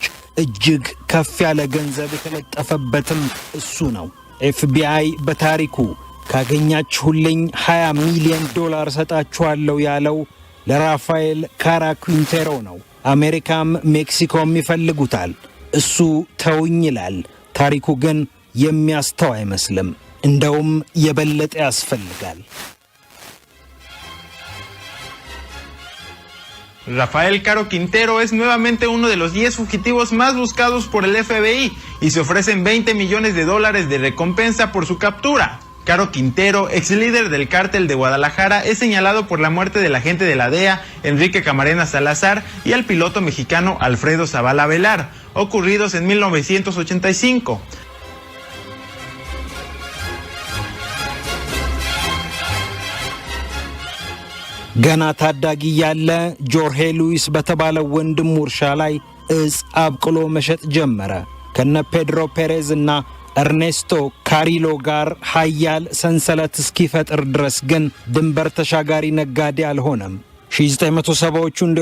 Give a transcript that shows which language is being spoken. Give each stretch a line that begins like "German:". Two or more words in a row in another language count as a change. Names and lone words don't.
Amharic: እጅግ ከፍ ያለ ገንዘብ የተለጠፈበትም እሱ ነው። ኤፍቢአይ በታሪኩ ካገኛችሁልኝ 20 ሚሊዮን ዶላር ሰጣችኋለሁ ያለው ለራፋኤል ካራኩንቴሮ ነው። አሜሪካም ሜክሲኮም ይፈልጉታል። እሱ ተውኝ ይላል። ታሪኩ ግን የሚያስተው አይመስልም። እንደውም የበለጠ ያስፈልጋል።
Spanish: Rafael Caro Quintero es nuevamente uno de los 10 fugitivos más buscados por el FBI y se ofrecen $20 millones de recompensa por su captura. Caro Quintero, ex líder del cártel de Guadalajara, es señalado por la muerte del agente de la DEA, Enrique Camarena Salazar, y al piloto mexicano Alfredo Zavala Velar, ocurridos en 1985.
Amharic: ገና ታዳጊ ያለ ጆርሄ ሉዊስ በተባለ ወንድሙ እርሻ ላይ እጽ አብቅሎ መሸጥ ጀመረ። ከነ ፔድሮ ፔሬዝ እና ኤርኔስቶ ካሪሎ ጋር ኃያል ሰንሰለት እስኪፈጥር ድረስ ግን ድንበር ተሻጋሪ ነጋዴ አልሆነም። 1970ዎቹ እንደ